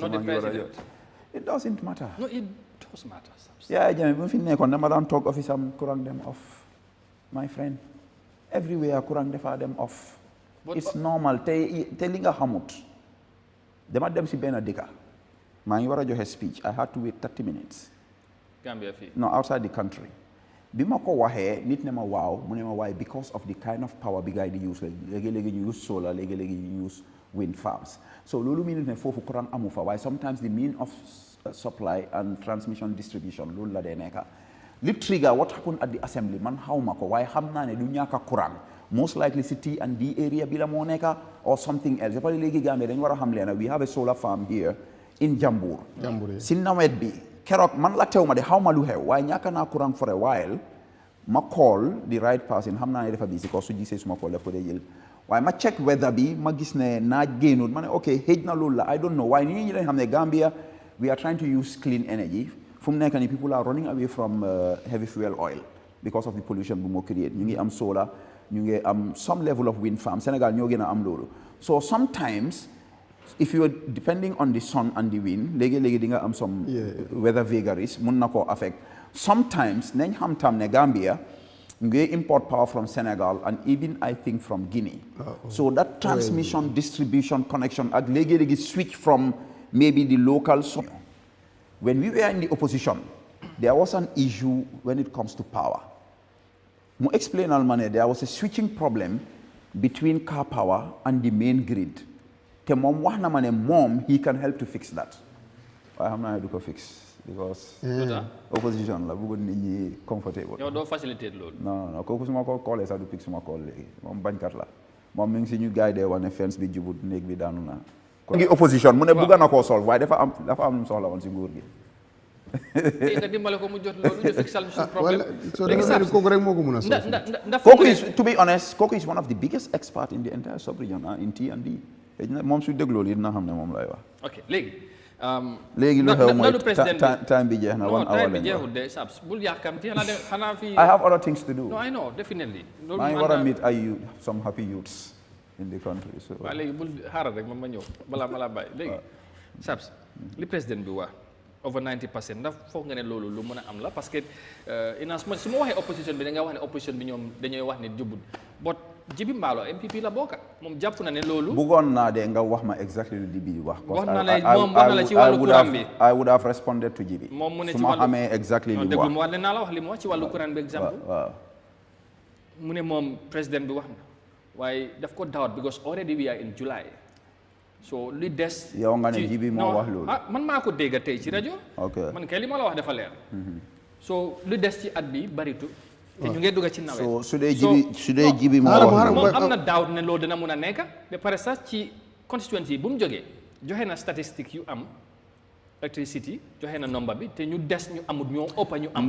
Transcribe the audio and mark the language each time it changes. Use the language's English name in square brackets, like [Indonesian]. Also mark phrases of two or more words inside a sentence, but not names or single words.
[English] But not the president. It doesn't matter. No, it does matter. Yeah, [Wolof] Jammeh, bu fi nekkoon dama daan talk office am kurang dem off. [English] My friend, [Wolof] everywhere kurang defa dem off. [English] It's normal. [Wolof] Te li nga xamut. Dama dem si benn dëkka. maa ngi war a joxe speech. [English] I had to wait 30 minutes. [Wolof] Gambia fii. [English] No, outside the country. [Wolof] bi ma ko waxee nit ne ma waaw mu ne ma waaye [English] because of the kind of power [Wolof] bi gars yi di use léegi-léegi ñu use solar léegi-léegi ñu [English] use wind farms [Wolof] so loolu mean ne foofu courant amu fa waaye [English] sometimes the mean of supply and transmission distribution [Wolof] loolu la dee nekka li [English] trigger what happened at the assembly [Wolof] man xaw ma ko waaye xam naa ne du ñàkk a courant [English] most likely [Wolof] si T&D area bi la moo nekka or something else [French] parce que [Wolof] léegi Gambia dañu war a xam leena [English] we have a solar farm here in Jambour [Wolof] si nawet bi keroog man la teew ma de xaw ma lu xew waaye ñàkk naa courant [English] for a while [Wolof] ma call [English] the right person [Wolof] xam naa ne dafa busy ko su gisee suma call daf ko dee jël waaye ma check weather bi ma gis ne naaj génnul ma ne ok xëj na loolu la [English] I don't know [Wolof] waaye nit ñi dañ xam ne Gambia [English] we are trying to use clean energy [Wolof] fu mu nekk ni [English] people are running away from heavy fuel oil because of the pollution [Wolof] bu moo create ñu ngi am [English] solar [Wolof] ñu ngi am [English] some level of wind farm [Wolof] Sénégal ñoo gën a am loolu [English] so sometimes if you are depending on the sun and the wind [Wolof] léegi-léegi di nga am [English] some weather vagaries [Wolof] mun na koo affect [English] sometimes [Wolof] nañ xam tam ne Gambia ngay [English] import power from Senegal and even I think from Guinea so that transmission distribution connection [Wolof] ak léegi-léegi [English] switch from maybe the local when we were in the opposition there was an issue when it comes to power [Wolof] mu explain al ma ne [English] there was a switching problem between car power and the main grid [Wolof] te moom wax na ma ne moom [English] he can help to fix that [Wolof] waaye xam naa ne du ko fix because opposition la bëggoon nit ñi comfortable yow doo faciliter loolu non kooku suma ko callee sax du pick suma call léegi moom bañkat la moom mi ngi si ñu gars yi dee wax ne fence bi jubut néeg bi daanu na ngi opposition mu ne bëgg na koo solve waaye dafa am lu mu soxla woon si nguur gi nga dimbale ko mu jot loolu ñu fixal ñu suñu problème léegi sax kooku rek moo ko mën a solve [English] kooku is to be honest kooku is one of the biggest experts in the entire sub-region in T&D [Wolof] moom su dégloo lii dina xam ne moom lay wax ok léegi lu xew mooy time bi jeex na [English] one hour [Wolof] time bi jeexul de sabs bul yàkkamti xanaa fii [English] I have other things to do no I know definitely [Wolof] maa ngi war a [English] meet ay some happy youths in the country so [Wolof] waaw léegi bul xaaral rek ma ñëw balaa ma laa bàyyi léegi sabs li président bi wax over 90% ndax foog nga ne loolu lu mën a am la parce que su ma waxee opposition bi da nga wax ne opposition bi ñoom dañuy wax ne jubut but Jibi Mballo MPP la bokka moom jàpp na ne loolu bëggoon naa de nga wax ma exactly lu Jibi wax wax na la ci wàllu courant bi [English] I would have responded to Jibi [Wolof] moom mu ne su ma xamee exactly li mu wax mu wax ne naa la wax li mu wax ci wàllu courant bi exemple waaw mu ne moom président bi wax na waaye daf ko doubt [English] because already we are in July [Wolof] so li des yow nga ne jibi moo wax loolu man maa ko dégg tey ci rajo man kay li ma la wax dafa leer so li des ci at bi baritu te ñu ngi dugg ci nawet so su dee jibi moo wax moom am na daaw ne loolu dina mun a nekk ba pare sax ci constituency bu mu jógee joxe na statistique yu am electricity joxe na nombre bi te ñu des ñu amut ñoo ëpp ñu am